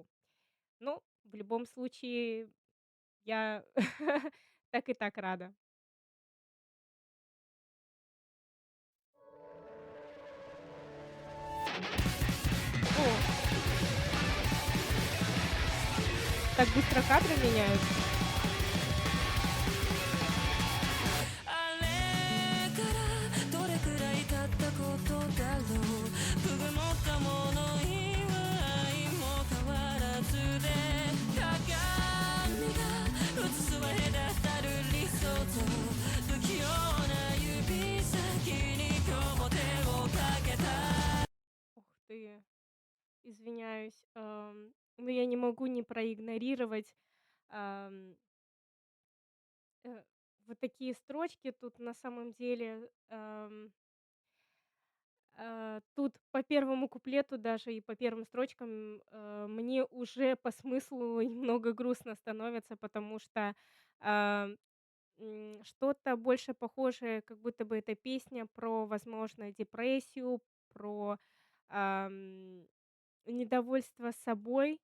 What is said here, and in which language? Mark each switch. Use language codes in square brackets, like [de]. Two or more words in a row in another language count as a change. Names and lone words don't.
[ru] Ну, в любом случае, я так и так рада. О, так быстро кадры меняются. [ja] あれからどれくらい経ったことだろうくぐもったもの以外も変わらずで鏡が映すは隔たる理想と不器用な指先に今日も手をかけた [ru] Ух ты, извиняюсь. Но я не могу не проигнорировать, ам, э, вот такие строчки. Тут на самом деле, тут по первому куплету даже и по первым строчкам, мне уже по смыслу немного грустно становится, потому что, а, что-то больше похожее, как будто бы эта песня про, возможно, депрессию, про, недовольство собой.